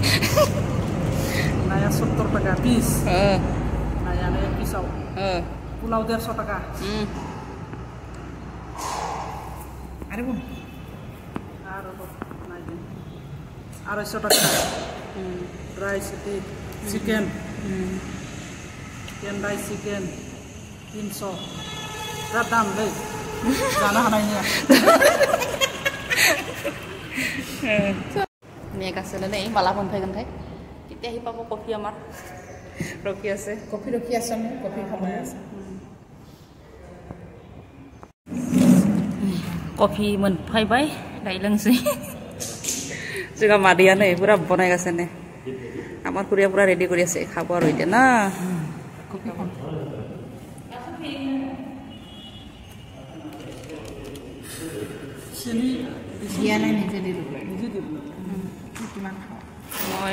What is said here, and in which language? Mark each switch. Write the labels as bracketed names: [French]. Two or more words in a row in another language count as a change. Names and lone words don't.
[Bodo] नाया 70 टाका पिस नायानो पिसाव पुलाव 150 टाका आरो 250 टाका [English] rice chicken rice chicken [Bodo] 300 बिराद दाम लै जानो हानाय नङा नेगासिनो नै माला मोनफैगोनथाय [Assamese] কেতিয়া আহি পাব কফি আমাৰ ৰখি আছে কফি আমি কফি খাবলৈ আছে [Bodo] कफि मोनफैबाय दाय लोंसै जोंहा मादैया नै पुरा बनायगासिनो [Assamese] আমাৰ খুৰীয়া পুৰা ৰেডি কৰি আছে খাব আৰু এতিয়া না কফি চেনি দিয়া নাই নিজে দিলো কিমান খাওঁ মই